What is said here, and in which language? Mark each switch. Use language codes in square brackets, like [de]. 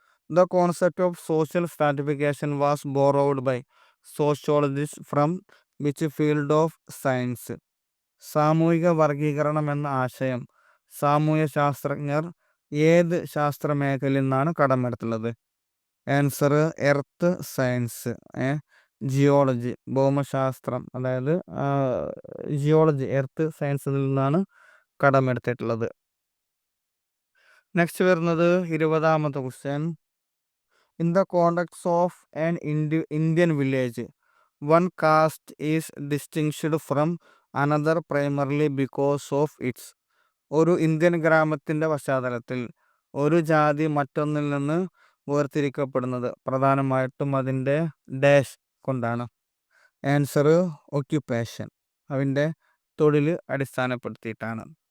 [en] The concept of social stratification was borrowed by sociologists from which field of science? [ml] സാമൂഹിക വർഗീകരണം എന്ന ആശയം സാമൂഹ്യ ശാസ്ത്രജ്ഞർ ഏത് ശാസ്ത്ര മേഖലയിൽ നിന്നാണ് കടമെടുത്തുള്ളത്? ആൻസർ എർത്ത് സയൻസ്, ജിയോളജി, ഭൗമശാസ്ത്രം, അതായത് ജിയോളജി, എർത്ത് സയൻസിൽ നിന്നാണ് കടമെടുത്തിട്ടുള്ളത്. നെക്സ്റ്റ് വരുന്നത് 20ാമത്തെ question. [en] In the context of an Indian village, one caste is distinguished from another primarily because of its. [ml] ഒരു ഇന്ത്യൻ ഗ്രാമത്തിൻ്റെ പശ്ചാത്തലത്തിൽ ഒരു ജാതി മറ്റൊന്നിൽ നിന്ന് വേർതിരിക്കപ്പെടുന്നത് പ്രധാനമായിട്ടും അതിൻ്റെ ഡാഷ് കൊണ്ടാണ്. ആൻസർ ഓക്യുപ്പേഷൻ, അവൻ്റെ തൊഴിൽ അടിസ്ഥാനപ്പെടുത്തിയിട്ടാണ്.